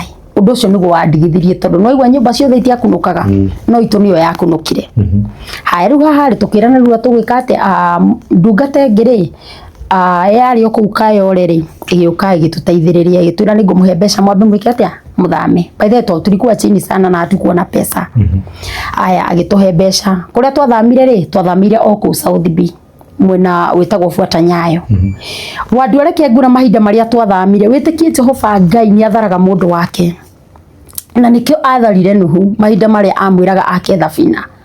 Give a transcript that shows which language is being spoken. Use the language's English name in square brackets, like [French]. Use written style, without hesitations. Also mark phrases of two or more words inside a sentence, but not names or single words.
[Kikuyu] Ũndũ ũcio nĩguo wandigithirie tondũ no igwa nyũmba ciothe itiakunũkaga no itũ nĩyo yakunũkire. Haya rĩu haha tũkĩrana rĩu tũgwĩka atĩ ndungata ĩngĩ rĩ yarĩ o kũu Kayole rĩ ĩgĩũka ĩgĩtũteithĩrĩria ĩgĩtwĩra nĩ ngũmũhe mbeca mwambe mwĩke atĩa mũthame. [English] By the way [Swahili] tulikuwa chini sana na hatukuwa na pesa. [Kikuyu] Haya agĩtũhe mbeca. Kũrĩa twathamire rĩ twathamire o kũu South B mwena wĩtagwo Fuata Nyayo. Wandu areke ngura mahinda marĩa twathamire wĩtĩkie Jehova Ngai nĩ atharaga mũndũ wake. Na nikio atharire nuhu mahinda marĩa amwĩraga ake thabina.